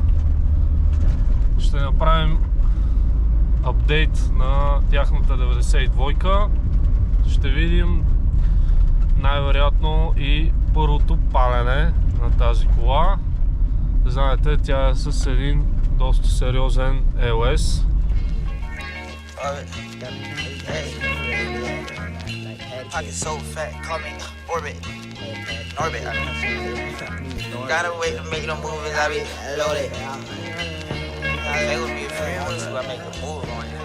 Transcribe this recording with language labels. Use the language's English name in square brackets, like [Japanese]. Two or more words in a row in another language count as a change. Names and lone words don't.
[Bulgarian] Ще направим апдейт на тяхната 92-ка. Ще видим най-вероятно и първото палене на тази кола. Знаете, тя е с един доста сериозен LS. [English] Pocket so fat, call me Orbit. Orbit. Gotta wait to make them movies, I be loaded. They would be a few months I make a move on it.